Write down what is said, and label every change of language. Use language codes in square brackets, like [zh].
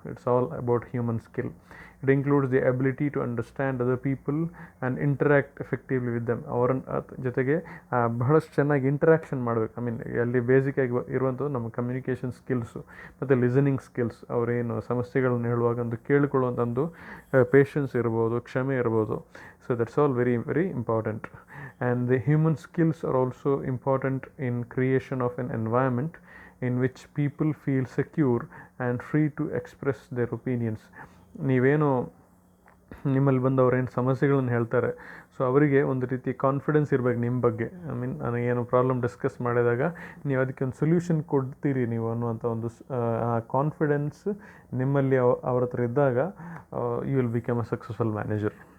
[en] It's all about human skill. It includes the ability to understand other people and interact effectively with them. [kn] ಅವರ ಜೊತೆಗೆ ಬಹಳಷ್ಟು ಚೆನ್ನಾಗಿ interaction ಮಾಡಬೇಕು. I mean ಅಲ್ಲಿ ಬೇಸಿಕಾಗಿ ಇರುವಂಥದ್ದು ನಮ್ಮ ಕಮ್ಯುನಿಕೇಷನ್ ಸ್ಕಿಲ್ಸು ಮತ್ತು ಲಿಸನಿಂಗ್ ಸ್ಕಿಲ್ಸ್. ಅವರೇನು ಸಮಸ್ಯೆಗಳನ್ನು ಹೇಳುವಾಗ ಒಂದು ಕೇಳಿಕೊಳ್ಳುವಂಥದ್ದು ಪೇಷನ್ಸ್ ಇರ್ಬೋದು, ಕ್ಷಮೆ ಇರ್ಬೋದು. [en] So that's all very very important. And the human skills are also important in creation of an environment in which people feel secure and free to express their opinions. [kn] ನೀವೇನು ನಿಮ್ಮಲ್ಲಿ ಬಂದವರು ಏನು ಸಮಸ್ಯೆಗಳನ್ನು ಹೇಳ್ತಾರೆ, ಸೊ ಅವರಿಗೆ ಒಂದು ರೀತಿ ಕಾನ್ಫಿಡೆನ್ಸ್ ಇರಬೇಕು ನಿಮ್ಮ ಬಗ್ಗೆ. ಐ ಮೀನ್ ನನಗೇನು ಪ್ರಾಬ್ಲಮ್ ಡಿಸ್ಕಸ್ ಮಾಡಿದಾಗ ನೀವು ಅದಕ್ಕೆ ಒಂದು ಸೊಲ್ಯೂಷನ್ ಕೊಡ್ತೀರಿ ನೀವು ಅನ್ನುವಂಥ ಒಂದು ಕಾನ್ಫಿಡೆನ್ಸ್ ನಿಮ್ಮಲ್ಲಿ ಅವ್ರ ಹತ್ರ ಇದ್ದಾಗ [en] You will become a successful manager.